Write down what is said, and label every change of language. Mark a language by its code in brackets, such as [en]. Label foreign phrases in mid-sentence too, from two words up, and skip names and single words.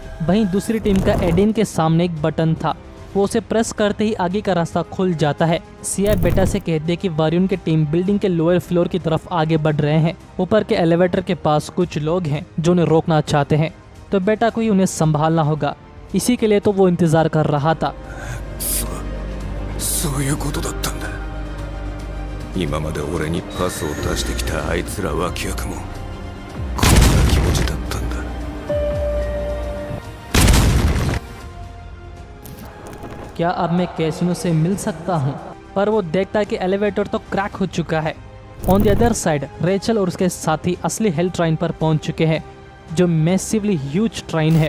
[hi] वहीं दूसरी टीम का एडिन के सामने एक बटन था, वो उसे प्रेस करते ही आगे का रास्ता खुल जाता है। सिया बेटा से कहते कि वारियन की टीम बिल्डिंग के [en] lower floor [hi] की तरफ आगे बढ़ रहे हैं। ऊपर के एलिवेटर के पास कुछ लोग हैं जो उन्हें रोकना चाहते हैं, तो बेटा को ही उन्हें संभालना होगा। इसी के लिए तो वो इंतजार कर रहा था। [ja] そういうことだったんだ。今まで俺にパスを出してきたあいつら脇役もこんな気持ちだったんだ。 [hi] क्या अब मैं कैसिनो से मिल सकता हूँ? पर वो देखता है कि एलिवेटर तो क्रैक हो चुका है। [en] on the other side [hi] रेचल और उसके साथी असली हेल ट्रेन पर पहुंच चुके हैं, जो [en] massively huge train [hi] है।